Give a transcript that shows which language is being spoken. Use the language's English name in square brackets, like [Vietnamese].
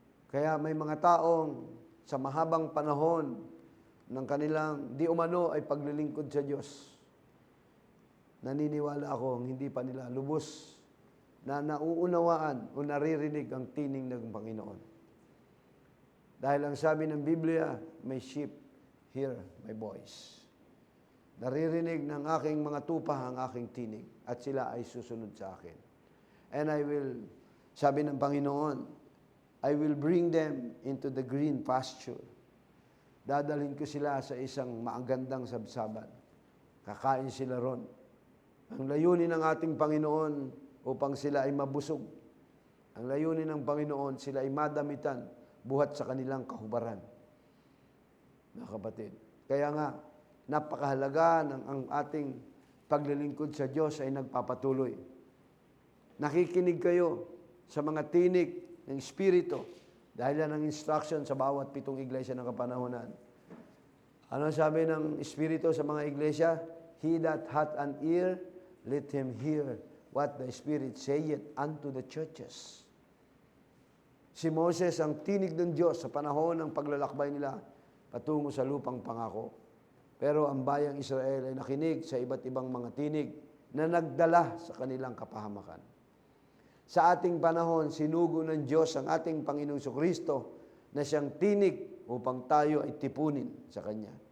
[Filipino] Kaya may mga taong sa mahabang panahon ng kanilang di umano ay paglilingkod sa Diyos, naniniwala ako hindi pa nila lubos na nauunawaan o naririnig ang tinig ng Panginoon. Dahil ang sabi ng Biblia, [English] may sheep hear my voice. [Filipino] Naririnig ng aking mga tupa ang aking tinig at sila ay susunod sa akin. [English] And I will, [Filipino] sabi ng Panginoon, [English] I will bring them into the green pasture. [Filipino] Dadalhin ko sila sa isang magandang sabsaban. Kakain sila ron. Ang layunin ng ating Panginoon upang sila ay mabusog. Ang layunin ng Panginoon, sila ay madamitan buhat sa kanilang kahubaran. Mga kapatid. Kaya nga, napakahalaga ng ang ating paglilingkod sa Diyos ay nagpapatuloy. Nakikinig kayo sa mga tinig ng Espiritu dahil yan ang instruction sa bawat 7 iglesia ng kapanahunan. Ano sabi ng Espiritu sa mga iglesia? [English] He that hath an ear, let him hear what the Spirit saith unto the churches. [Filipino] Si Moses ang tinig ng Diyos sa panahon ng paglalakbay nila patungo sa lupang pangako. Pero ang bayang Israel ay nakinig sa iba't ibang mga tinig na nagdala sa kanilang kapahamakan. Sa ating panahon, sinugo ng Diyos ang ating Panginoong Kristo na siyang tinig upang tayo ay tipunin sa Kanya.